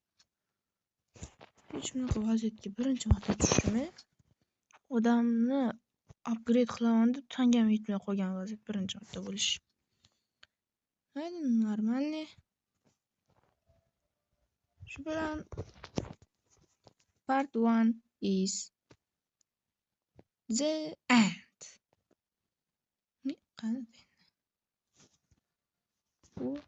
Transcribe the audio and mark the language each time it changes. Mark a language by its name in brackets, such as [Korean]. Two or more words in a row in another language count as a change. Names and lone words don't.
[Uzbek] Hech bunaqa vaziyatga birinchi marta tushdim. Odamni upgrade qilaman deb tangam yetmay qolgan vaziyat birinchi marta bo'lish. Mayli, normalniy. Shu bilan [English] part 1 is the end. [Uzbek] Qani? Bu